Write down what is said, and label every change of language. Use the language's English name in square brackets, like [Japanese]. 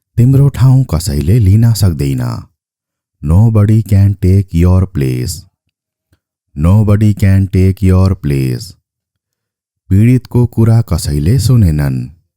[Nepali] तिम्रो ठाउँ कसैले लिन सक्दैन। [English] Nobody can take your place. Nobody can take your place. [Nepali] पीडितको कुरा कसैले सुनेनन्।